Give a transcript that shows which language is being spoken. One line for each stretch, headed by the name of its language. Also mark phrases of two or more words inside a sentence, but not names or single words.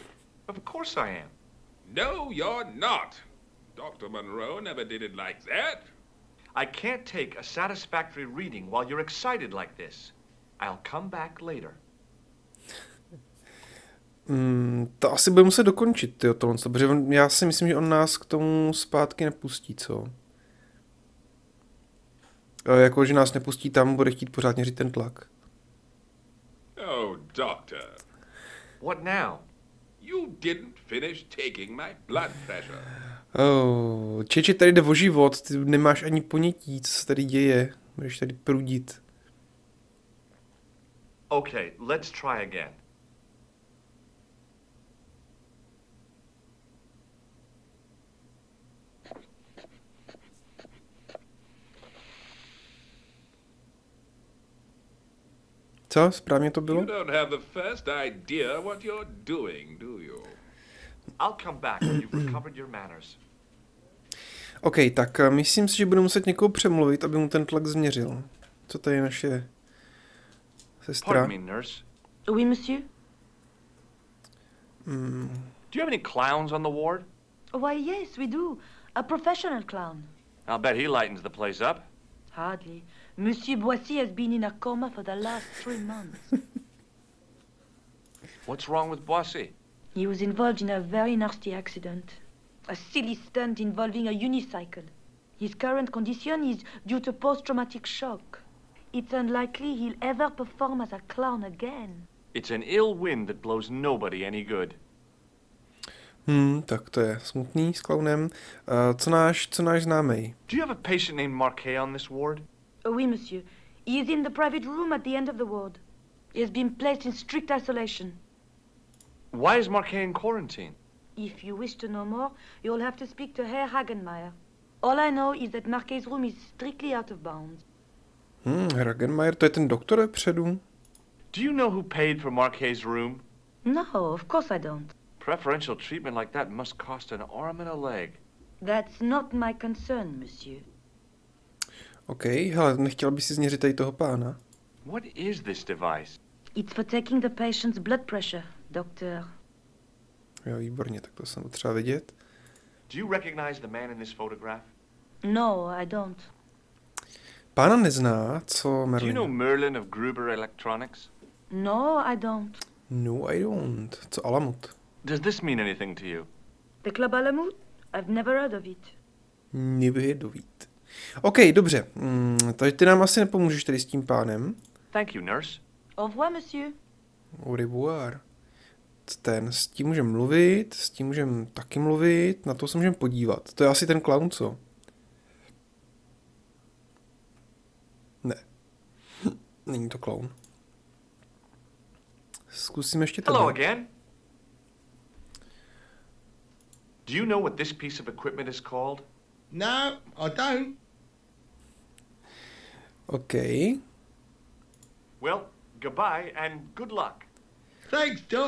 English: Of course I am. No, you're not. Dr. Monroe never did it like that. I can't take a satisfactory reading while you're excited like this. I'll come back later.
Czech: To asi bude muset dokončit, tyjo, tohle, protože já si myslím, že on nás k tomu zpátky nepustí, co? Jako, že nás nepustí tam, bude chtít pořád měřit ten tlak.
English: Oh, doctor, What now? you didn't finish taking my blood pressure.
Czech: Čeče, tady jde o život, ty nemáš ani ponětí, co se tady děje, budeš tady prudit.
English: Okay, let's try again.
Czech: Co? Správně to bylo?
English: You don't have the first idea what you're doing, do you? I'll come back when you've recovered your manners.
Czech: OK, tak myslím si, že budu muset někoho přemluvit, aby mu ten tlak změřil. Co tady je naše sestra?
English: Pardon me, nurse.
French: Oui, monsieur?
English: Do you have any clowns on the ward? Why, yes, we do. A professional clown. I'll bet he lightens the place up. Hardly. Monsieur Boissy has been in a coma for the last 3 months. What's wrong with Boissy? He was involved in a very nasty accident. A silly stunt involving a unicycle. His current condition is due to post-traumatic shock. It's unlikely he'll ever perform as a clown again. It's an ill wind that blows nobody any good.
Czech: Tak to je smutný s klaunem. Co náš známej?
English: Do you have a patient named Marquet on this ward?
French: Oui, monsieur.
English: He is in the private room at the end of the ward. He has been placed in strict isolation. Why is Marquet in quarantine? If you wish to know more, you'll have to speak to Herr Hagenmeier. All I know is that Marquet's room is strictly out of bounds.
Czech: Hagenmeier, to je ten doktor vepředu?
English: Do you know who paid for Marquet's room? No, of course I don't. Preferential treatment like that must cost an arm and a leg. That's not my concern, monsieur.
Czech: OK, hele, nechtěla by si změřit tady toho pána?
English: What is this device? It's for taking the patient's blood pressure, doctor.
Czech: Jo, výborně, tak to jsem potřeba vidět.
English: Do you recognize the man in this photograph? No, I don't.
Czech: Pána nezná, co
English: Do you Merlin? know Merlin of Gruber Electronics? No, I don't. No, I don't. Co Alamut? Does this mean anything to you? The Club Alamut? I've never heard of it.
Czech: Nevědovít. OK, dobře. Takže ty nám asi nepomůžeš tady s tím pánem.
English: Thank you, nurse.
French: Au revoir, monsieur. Au revoir.
Czech: S tím můžeme mluvit, s tím můžeme taky mluvit, na to se můžeme podívat. To je asi ten clown, co? Ne. Není to clown. Zkusíme ještě tebe.
English: Hello again. Do you know what this piece of equipment is called? No, I don't. OK. Well, goodbye and good luck. Thanks, Doc.